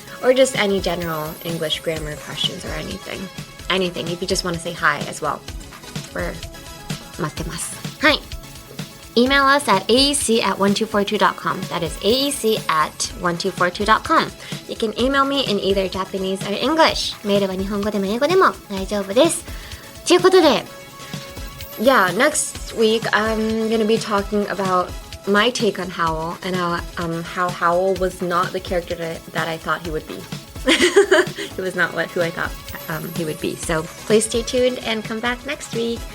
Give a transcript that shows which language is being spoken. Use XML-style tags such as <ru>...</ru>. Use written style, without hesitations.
<en>Or just any general English grammar questions or anything. Anything, if you just want to say hi as well. We're</en> <ja>待ってます。はい。</ja> <en>Email us at aec@1242.com. That is aec@1242.com. You can email me in either Japanese or English.</en> <ja>メールは日本語でも英語でも大丈夫です。ということで、</ja> <en>yeah, next week I'm going to be talking about my take on Howl and how Howl was not the character that I thought he would be. He was not who I thought he would be. So please stay tuned and come back next week.</en>